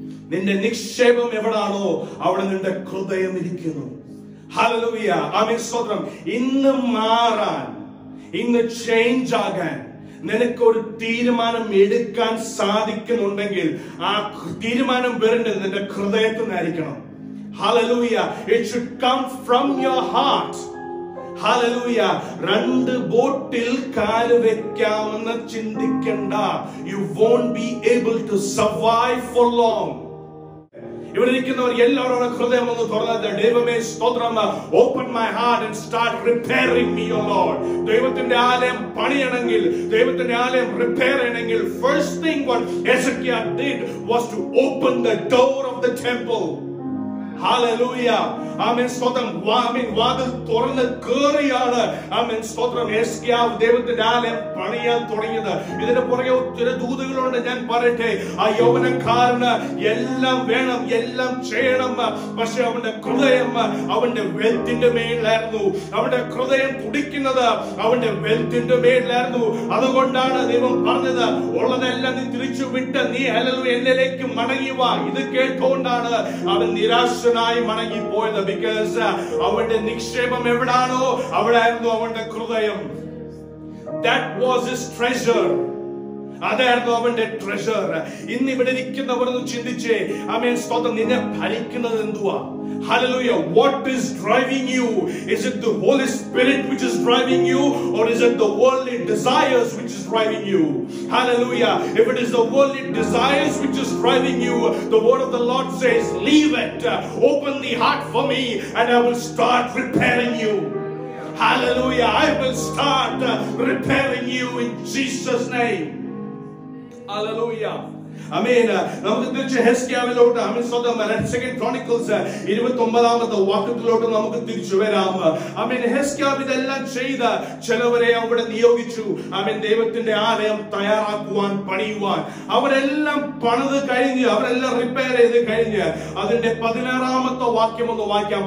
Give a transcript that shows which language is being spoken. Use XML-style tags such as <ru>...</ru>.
<ml>നിന്റെ നിക്ഷേപം എവിടാണോ അവിടെ നിന്റെ ഹൃദയം ഇരിക്കുന്നു. ഹല്ലേലൂയ. ആമേൻ സ്തോത്രം. ഇന്ന് മാറാൻ, ഇന്ന് ചേഞ്ച് ആകാൻ നിനക്കൊരു തീരുമാനം എടുക്കാൻ സാധിക്കുന്നുണ്ടെങ്കിൽ ആ തീരുമാനം വരേണ്ടത് നിന്റെ ഹൃദയത്തിൽ നിന്നായിരിക്കണം. Hallelujah.</ml> <en>It should come from your heart. Hallelujah.</en> <ml>രണ്ട് ബോട്ടിൽ കാല് വെക്കാമെന്ന് ചിന്തിക്കണ്ട.</ml> <en>You won't be able to survive for long.</en> <ml>ഇവിടെ ഇരിക്കുന്നവർ എല്ലാവരും ഹൃദയം ഒന്ന് തുറന്നത്, ദൈവമേ സ്തോത്രം,</ml> <en>open my heart and start repairing me, O Lord.</en> <ml>ദൈവത്തിന്റെ ആലയം പണിയണമെങ്കിൽ, ദൈവത്തിന്റെ ആലയം റിപ്പയർ ചെയ്യണമെങ്കിൽ,</ml> <en>first thing what Hezekiah did was to open the door of the temple.</en> <ml>Hallelujah. ആമേൻ സ്തോത്രം. വാതിൽ തുറന്ന് കേറിയാണ് ആമേൻ സ്തോത്രം യെസ്കിയാവ് ദൈവത്തിന്റെ ആലയം പണിയാൻ തുടങ്ങിയത്. ഇതിന് പുറകെ ഒത്തിരി ദൂതുകളുണ്ട്. ഞാൻ പറയട്ടെ, ആ യൗവനക്കാരന് എല്ലാം വേണം, എല്ലാം ചെയ്യണം. പക്ഷെ അവന്റെ ഹൃദയം അവന്റെ വെൽത്തിന്റെ മേലിലായിരുന്നു. അവന്റെ ഹൃദയം തുടിക്കുന്നത് അവന്റെ വെൽത്തിന്റെ മേലിലായിരുന്നു. അതുകൊണ്ടാണ് ദൈവം പറഞ്ഞത്, ഉള്ളതെല്ലാം നീ തിരിച്ചു വിട്ട് നീ ഹല്ലേലൂയ എന്നിലേക്ക് മടങ്ങി വാ. ഇത് കേട്ടുകൊണ്ടാണ് അവൻ നിരാശനായി മടങ്ങിപ്പോയത്. ബിക്കോസ് അവന്റെ നിക്ഷേപം എവിടാണോ അവിടായിരുന്നു അവന്റെ ഹൃദയം.</ml> <en>That was his treasure.</en> <ml>അതായിരുന്നു അവന്റെ ട്രഷർ. ഇന്ന് ഇവിടെ ഇരിക്കുന്നവർ ചിന്തിച്ചേ, ആമേൻ സ്തോത്രം, നിന്നെ ഭരിക്കുന്നത് എന്തുവാ?</ml> <en>Hallelujah. What is driving you? Is it the Holy Spirit which is driving you, or is it the worldly desires which is driving you? Hallelujah. If it is the worldly desires which is driving you, the word of the Lord says, leave it. Open the heart for me and I will start repairing you. Hallelujah. I will start repairing you in Jesus' name. Hallelujah. Amen.</en> <ml>നമുക്ക് തിരിച്ച് ഹെസ്കിയാവിലോട്ട് second chronicles 29ാമത്തെ വാക്യത്തിലോട്ട് നമുക്ക് തിരിച്ചു വരാം. ആമേൻ. ഹെസ്കിയാവ് ഇതെല്ലാം ചെയ്ത ചിലവരെ അവിടെ നിയോഗിച്ചു. ആമേൻ. ദൈവത്തിന്റെ ആലയം തയ്യാറാക്കുവാൻ, പണിയുവാൻ. അവരെല്ലാം പണിത് കഴിഞ്ഞ്, അവരെല്ലാം റിപ്പയർ ചെയ്ത് കഴിഞ്ഞ് അതിന്റെ 16ാമത്തെ വാക്യം ഒന്ന് വായിക്കാം.</ml>